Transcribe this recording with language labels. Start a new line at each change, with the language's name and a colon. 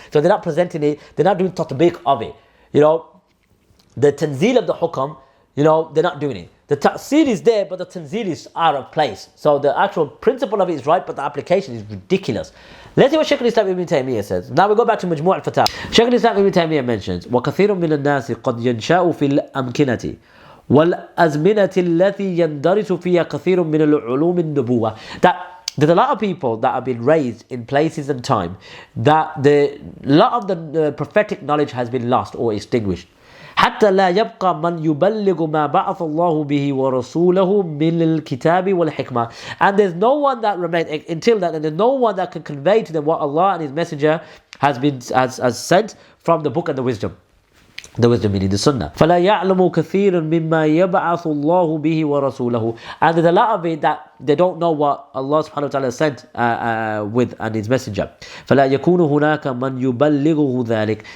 English: So they're not presenting it, they're not doing tatbiq of it. The tanzeel of the hukam, they're not doing it. The ta'sil is there, but the tanzil is out of place. So the actual principle of it is right, but the application is ridiculous. Let's see what Shaykh al-Islam Ibn Taymiyyah says. Now we go back to Majmu' al-Fatawa.
Arabic: Shaykh al-Islam Ibn Taymiyyah mentions, وَكَثِيرٌ مِنَ النَّاسِ قَدْ يَنْشَأُ فِي الْأَمْكِنَةِ وَالْأَزْمِنَةِ الَّتِي يَنْدَرِسُ فِيهَا كَثِيرٌ مِنَ الْعُلُومِ النُّبُوَّةِ.
English: That there's a lot of people that have been raised in places and time that a lot of the prophetic knowledge has been lost or extinguished.
Arabic: حتى لا يبقى من يبلغ ما بعث الله به ورسوله من الكتاب والحكمة.
English: And there's no one that remains until that, and there's no one that can convey to them what Allah and His Messenger has sent from the book and the wisdom. The wisdom meaning the Sunnah.
Arabic: فلا يعلم كثير مما يبعث الله به ورسوله.
English: And there's a lot of it that they don't know what Allah subhanahu wa ta'ala sent with and His Messenger.
Arabic: فلا يكون هناك من يبلغه ذلك.